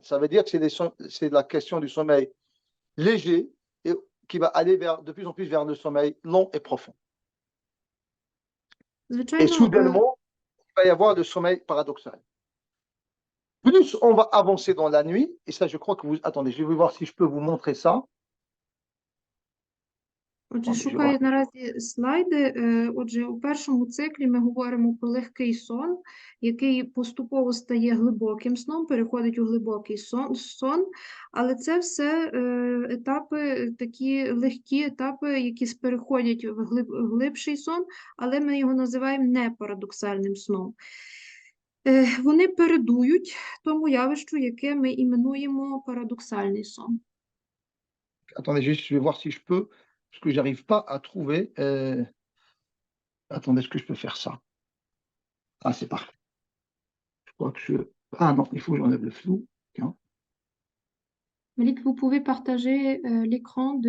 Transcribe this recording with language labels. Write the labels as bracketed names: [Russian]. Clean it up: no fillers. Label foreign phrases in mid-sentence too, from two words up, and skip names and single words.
[French] Ça veut dire que c'est la question du sommeil léger et qui va aller de plus en plus vers le sommeil long et profond. Et [Ukrainian] Звичайно, [French] soudainement, il va y avoir le sommeil paradoxal. Plus on va avancer dans la nuit, et ça, je crois que vous... Attendez, je vais voir si je peux vous montrer ça. [Ukrainian] Отже, [French] Attendez, je vais [Ukrainian] шукаю [French] voir. [Ukrainian] наразі слайди. Отже, у першому циклі ми говоримо про легкий сон, який поступово стає глибоким сном, переходить у глибокий сон, але це все етапи, такі легкі етапи, які переходять в глибший сон, але ми його називаємо непарадоксальним сном. Вони передують тому явищу, яке ми іменуємо парадоксальний сон. [French] Attendez, juste, je vais voir si je peux, parce que j'arrive pas à trouver. Attendez, est-ce que je peux faire ça? Ah, c'est parfait. Je crois que je... Ah non, il faut que j'enlève le flou. Tiens. Malik, vous pouvez partager l'écran de...